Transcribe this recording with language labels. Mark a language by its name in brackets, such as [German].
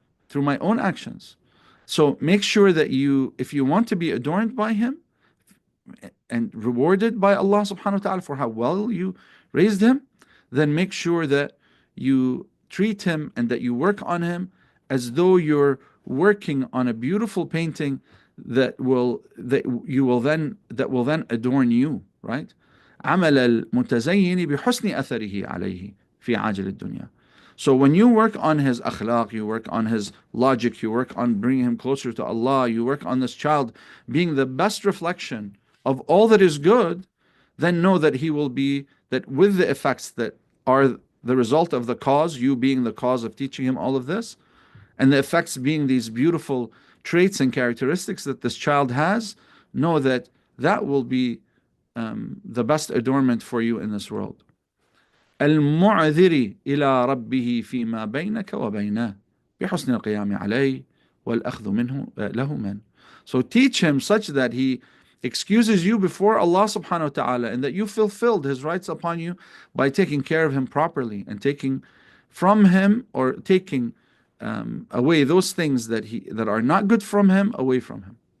[English] Through my own actions. So make sure that if you want to be adorned by him and rewarded by Allah subhanahu wa ta'ala for how well you raised him, then make sure that you treat him and that you work on him as though you're working on a beautiful painting that will then adorn you, right? [Arabic] عمل المتزين بحسن أثره عليه في عاجل الدنيا. [English] So when you work on his akhlaq, you work on his logic, you work on bringing him closer to Allah, you work on this child being the best reflection of all that is good, then know that he will be, that with the effects that are the result of the cause, you being the cause of teaching him all of this, and the effects being these beautiful traits and characteristics that this child has, know that that will be the best adornment for you in this world. [Arabic] المعذر إلى ربه فيما بينك وبينه بحسن القيام عليه والأخذ منه له من. [English] So teach him such that he excuses you before Allah subhanahu wa ta'ala, and that you fulfilled his rights upon you by taking care of him properly and taking from him, or taking away those things that are not good from him, away from him.